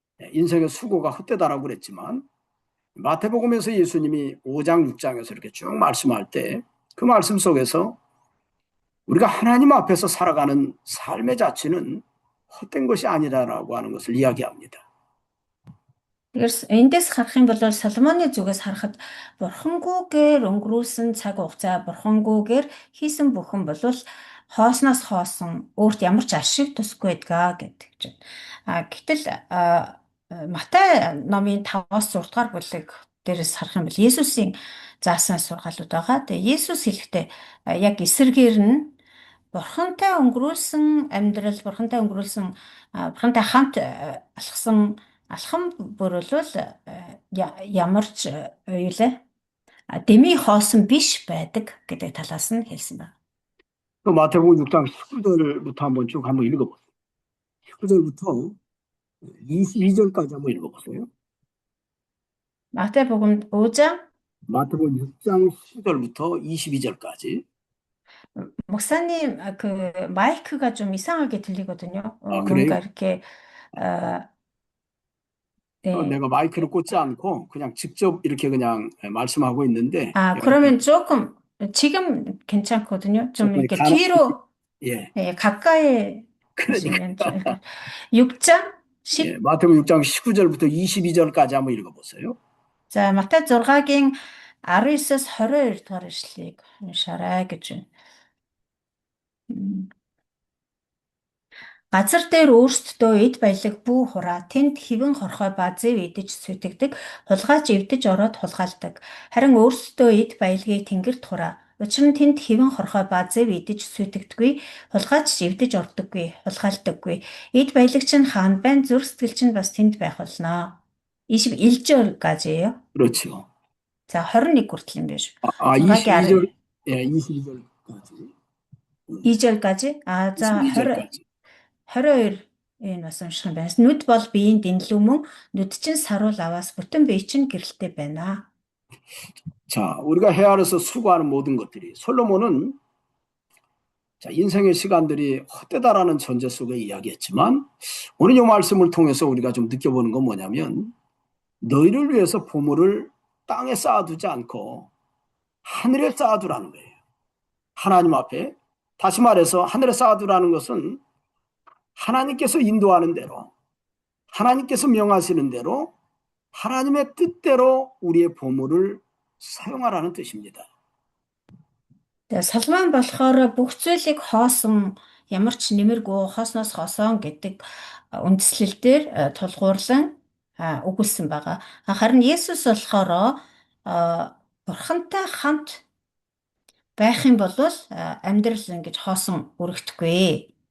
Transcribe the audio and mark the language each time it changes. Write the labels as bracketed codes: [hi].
[ko] 인생의 수고가 헛되다라고 그랬지만 마태복음에서 예수님이 5장 6장에서 이렇게 쭉 말씀할 때 그 말씀 속에서 우리가 하나님 앞에서 살아가는 삶의 자체는 헛된 것이 아니다라고 하는 것을 이야기합니다. [mn] Тэгэхээр эндээс харах юм бол Соломоны зүгээс харахад бурхангүйгээр өнгөрүүлсэн цаг хугацаа, бурхангүйгээр хийсэн бүхэн бол хоосноос хоосон өөрт ямар ч ашиг тусгүй байдгаа гэдэг. Гэтэл Матай номын 5-6 дугаар бүлэг дээрээс харах юм бол Есүсийн заасан сургаалууд байгаа. Тэгээ Есүс хэлэхдээ яг эсэргээр нь бурхантай өнгөрүүлсэн амьдрал, бурхантай хамт алхсан алхам бүрэлвэл ямарч юулээ дэмий хоосон биш байдаг гэдэг талаас нь хэлсэн байна. [ko] 또 마태복음 6장 19절부터 한번 읽어보세요. 19절부터 22절까지 한번 읽어보세요. 마태복음 5장 마태복음 6장 19절부터 22절까지. 목사님 그 마이크가 좀 이상하게 들리거든요. 그래요? 뭔가 이렇게 네. 내가 마이크를 꽂지 않고 그냥 직접 이렇게 그냥 말씀하고 있는데. 그러면 조금 지금 괜찮거든요. 좀 이렇게 뒤로 예. 네, 가까이 하시면 좀 이렇게 6장 10 예, 마태복음 6장 19절부터 22절까지 한번 읽어보세요. [mn] 자, 마태 6-гийн 19-с 22 дугаар ишлэгийг уншаарай гэж байна. Газар дээр өөрсдөө эд баялаг бүү хураа, тэнд хэвэн хорхой ба зэв идэж сүтгдэг, хулгайч эвдэж ороод хулгайлдаг. Харин өөрсдөө эд баялагийг тэнгэрт хураа. Учир нь тэнд хэвэн хорхой ба зэв идэж сүтгдэггүй, хулгайч эвдэж ордоггүй, хулгайлдаггүй. Эд баялаг чинь хаана байна? Зүрх сэтгэл чинь бас тэнд байх болно. [ko] 21절까지예요. 그렇죠. [mn] 자, 21 хүртэл юм биш. [ko] 22절, 예, 22절까지. 2절까지? 자, 22절까지. [mn] 22-ыг бас унших юм байна. Нүд бол биеийн дэнлүү мөн нүд чинь саруул аваас бүтэн бие чинь гэрэлтэй байна. [ko] 자, 우리가 헤아려서 수고하는 모든 것들이 솔로몬은 자, 인생의 시간들이 헛되다라는 전제 속에 이야기했지만 오늘 이 말씀을 통해서 우리가 좀 느껴보는 건 뭐냐면 너희를 위해서 보물을 땅에 쌓아두지 않고 하늘에 쌓아두라는 거예요. 하나님 앞에. 다시 말해서 하늘에 쌓아두라는 것은 하나님께서 인도하는 대로, 하나님께서 명하시는 대로 하나님의 뜻대로 우리의 보물을 사용하라는 뜻입니다. [mn] Соломон болохоор бүх зүйлийг хоосон ямар ч нэмэргүй хоосноос хоосон гэдэг үндслэлээр тулгуурлан өгүүлсэн байгаа. Харин Есүс болохоор бурхантай хамт байх юм бол амьдрал ингэж хоосон өргөдөхгүй.